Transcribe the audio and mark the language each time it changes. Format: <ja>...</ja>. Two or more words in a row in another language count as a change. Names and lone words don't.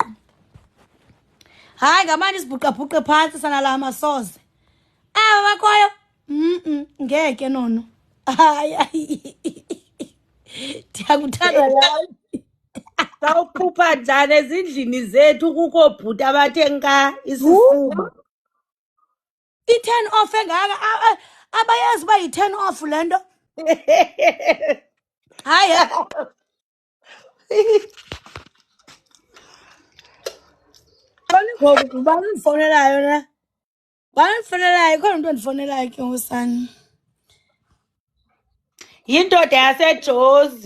<xh>Hayi ngamane isibhuqabhuqe phantsi sana la masoze. Aba bakhoyo ngeke nono. Hayi ndiyakuthanda lawo. Sawukhupha njani ezindlini zethu kukho bhuti abathe nka isifuba. I-</xh> <en>turn off</en> <xh>engaka abayazi uba yi-</xh> <en>turn off</en> <xh>le nto. Hayi ngoku ubani undifonelayo na? Ubani undifonelayo? Khona umntu ondifonelayo ke ngosani. Yindoda yaseJozi.</xh>